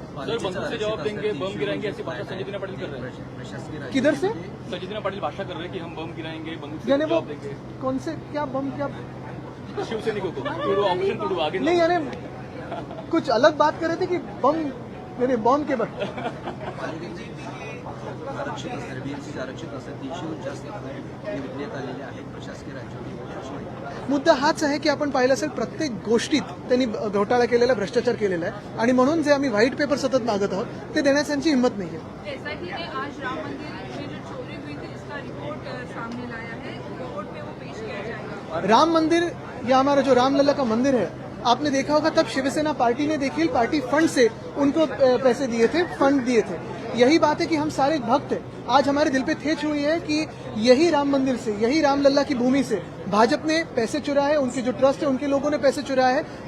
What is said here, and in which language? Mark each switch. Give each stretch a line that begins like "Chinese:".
Hindi: Sir, बंदूक से जवाब देंगे, बम गिराएंगे, ऐसी बात संजीवनी पाटिल कर रहे हैं. किधर से? संजीवनी पाटिल भाषा कर रहे हैं कि हम बम गिराएंगे, बंदूक से यानी वो जवाब देंगे. कौन से, क्या बम, क्या शिवसैनिकों को तोड़ो, ऑपरेशन तोड़ो, आगे नहीं, यानी कुछ अलग बात कर रहे थे कि बम, यानी बॉम्ब के बाद.
Marathi: आरक्षित असणारे बीएमसी आरक्षित असणारे 300 जास्त हे विकण्यात आलेले आहेत प्रशासकीय राज्यात. मुद्दा हाच आहे की आपण पाहिलं असेल प्रत्येक गोष्टीत त्यांनी घोटाळा केलेला, भ्रष्टाचार केलेला आहे, आणि म्हणून जे आम्ही व्हाईट पेपर सतत मागत आहोत ते देण्याची त्यांची हिंमत नाहीये.
Hindi: एसआईटी ने आज राम मंदिर में जो चोरी हुई थी इसका रिपोर्ट सामने लाया है. कोर्ट में वो पेश किया जाएगा. राम मंदिर, या हमारा जो रामलला का मंदिर है, आपने देखा होगा तब शिवसेना पार्टी ने देखिए पार्टी फंड से उनको पैसे दिए थे, फंड दिए थे. यही बात है कि हम सारे भक्त हैं. आज हमारे दिल पे ठेच हुई है कि यही राम मंदिर से, यही रामलला की भूमि से भाजपा ने पैसे चुराए, उनके जो ट्रस्ट है उनके लोगों ने पैसे चुराए हैं.